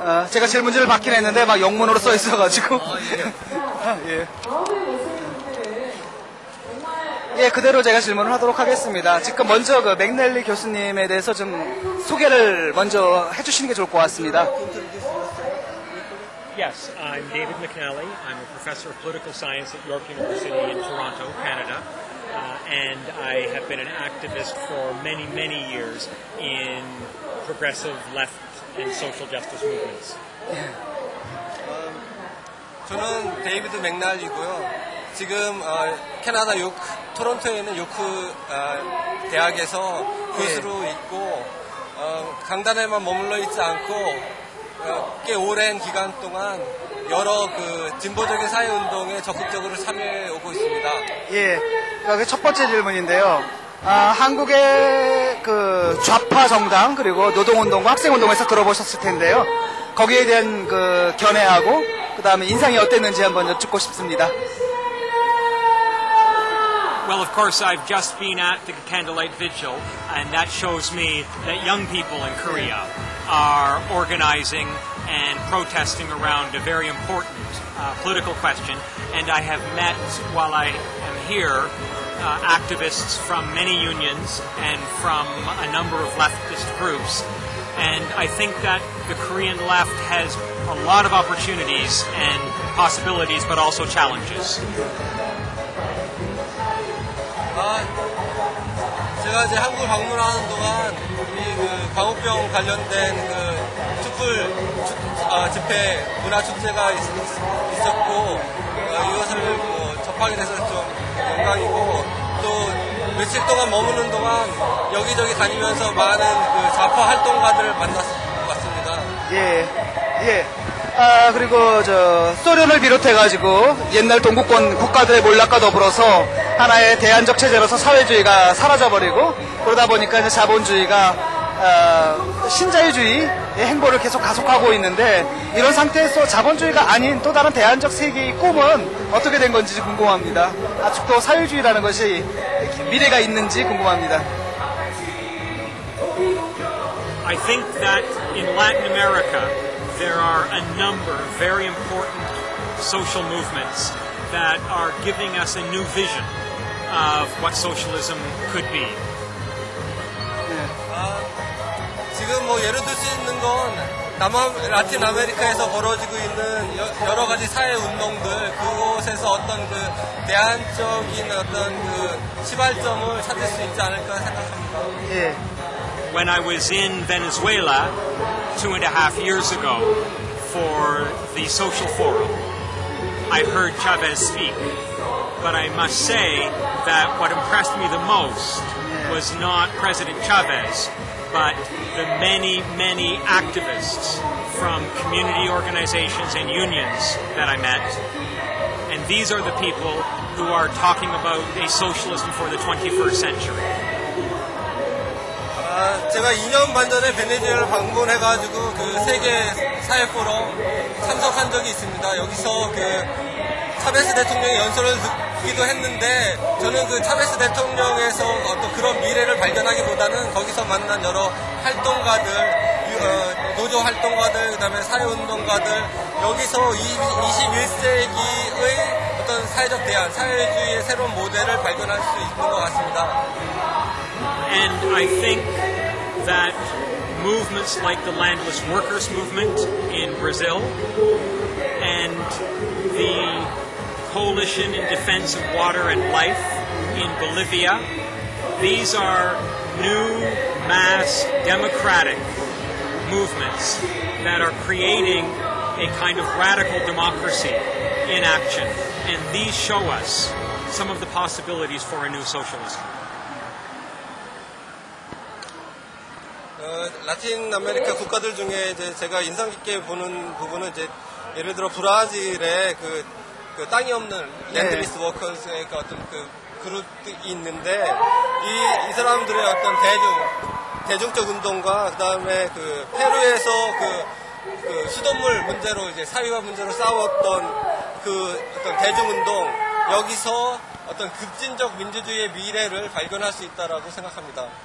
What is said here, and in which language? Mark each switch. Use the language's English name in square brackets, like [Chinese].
[Korean] 제가 질문지를 받긴 했는데 막 영문으로 써 있어가지고. 예. 예, 그대로 제가 질문을 하도록 하겠습니다. 지금 먼저 그 맥넬리 교수님에 대해서 좀 소개를 먼저 해주시는 게 좋을 것 같습니다. [English] Yes, I'm David McNally. I'm a professor of political science at York University in Toronto, Canada. And I have been an activist for many, many years in progressive left and social justice movements. [Korean] 저는 데이비드 맥날리고요. 지금 캐나다 토론토에 있는 요크 대학에서 교수로 있고 강단에만 머물러 있지 않고 꽤 오랜 기간 동안 여러 그 진보적인 사회 운동에 적극적으로 참여해 오고 있습니다. 예, 그 첫 번째 질문인데요. 한국의 그 좌파 정당 그리고 노동운동과 학생운동에서 들어보셨을 텐데요. 거기에 대한 그 견해하고 그 다음에 인상이 어땠는지 한번 여쭙고 싶습니다. [English] Well, of course, I've just been at the Candlelight Vigil, and that shows me that young people in Korea are organizing and protesting around a very important political question. And I have met, while I am here, activists from many unions and from a number of leftist groups. And I think that the Korean left has a lot of opportunities and possibilities, but also challenges. [Korean] 제가 이제 한국을 방문하는 동안 이 그 광우병 관련된 그 촛불 집회 문화 축제가 있었고 이것을 접하게 돼서 좀 영광이고 또 며칠 동안 머무는 동안 여기저기 다니면서 많은 그 좌파 활동가들을 만났을 것 같습니다. 예, 예. 그리고 소련을 비롯해가지고 옛날 동구권 국가들의 몰락과 더불어서 하나의 대안적 체제로서 사회주의가 사라져버리고 그러다 보니까 이제 자본주의가 신자유주의의 행보를 계속 가속하고 있는데 이런 상태에서 자본주의가 아닌 또 다른 대안적 세계의 꿈은 어떻게 된 건지 궁금합니다. 아직도 사회주의라는 것이 미래가 있는지 궁금합니다. [English] I think that in Latin America there are a number of very important social movements that are giving us a new vision of what socialism could be. [Korean] 지금 뭐 예를 들 수 있는 건 라틴 아메리카에서 벌어지고 있는 여러 가지 사회 운동들 그곳에서 어떤 그 대안적인 어떤 그 시발점을 찾을 수 있지 않을까 생각합니다. 예. [English] When I was in Venezuela 2.5 years ago for the Social Forum, I heard Chavez speak, but I must say that what impressed me the most was not President Chavez, but the many, many activists from community organizations and unions that I met. And these are the people who are talking about a socialism for the 21st century. [Korean] 제가 2년 반 전에 베네수엘라를 방문해가지고 그 세계 사회 포럼 참석한 적이 있습니다. 여기서 그 차베스 대통령의 연설을 듣기도 했는데 저는 그 차베스 대통령에서 어떤 그런 미래를 발견하기보다는 거기서 만난 여러 활동가들, 노조 활동가들, 그다음에 사회운동가들 여기서 21세기의 어떤 사회적 대안, 사회주의의 새로운 모델을 발견할 수 있는 것 같습니다. [English] And I think that movements like the Landless Workers Movement in Brazil and the Coalition in Defense of Water and Life in Bolivia, these are new mass democratic movements that are creating a kind of radical democracy in action. And these show us some of the possibilities for a new socialism. [Korean] 라틴 아메리카 국가들 중에 이제 제가 인상 깊게 보는 부분은 이제 예를 들어 브라질의 그 땅이 없는 랜드리스 워커스의 어떤 그 그룹이 있는데 이 사람들의 어떤 대중적 운동과 그다음에 그 페루에서 그 수돗물 문제로 이제 사회화 문제로 싸웠던 그 어떤 대중운동 여기서 어떤 급진적 민주주의의 미래를 발견할 수 있다라고 생각합니다.